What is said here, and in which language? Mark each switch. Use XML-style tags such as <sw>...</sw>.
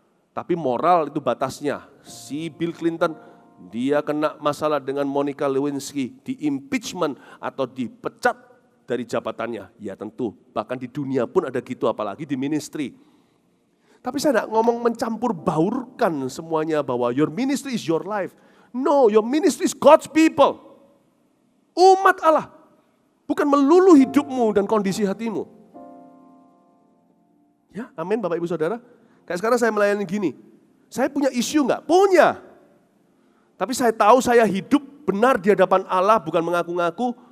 <id>Tapi moral itu batasnya. Si Bill Clinton, dia kena masalah dengan Monica Lewinsky, di impeachment atau dipecat dari jabatannya. Ya tentu, bahkan di dunia pun ada gitu, apalagi di ministry. Tapi saya tidak ngomong mencampur baurkan semuanya bahwa</id> <en>your ministry is your life. No, your ministry is God's people.</en> <id>Umat Allah. Bukan melulu hidupmu dan kondisi hatimu. Ya, amin Bapak Ibu Saudara. Kayak sekarang saya melayani gini. Saya punya isu enggak? Punya. Tapi saya tahu saya hidup benar di hadapan Allah, bukan mengaku-ngaku.</id>